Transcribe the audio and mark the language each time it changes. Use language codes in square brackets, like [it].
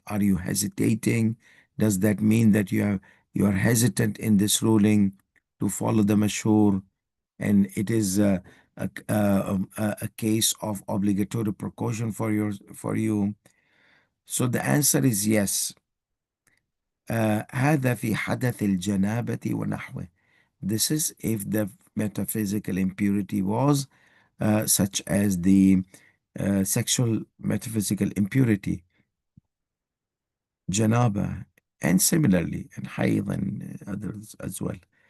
[en] Are you hesitating? Does that mean that you are hesitant in this ruling to follow the mashhur, and it is a case of obligatory precaution for you? So the answer is yes. [ar] هذا في حدث الجنابة ونحوه. [en] This is if the metaphysical impurity was such as the sexual metaphysical impurity, janaba, and similarly, and hayd and others as well.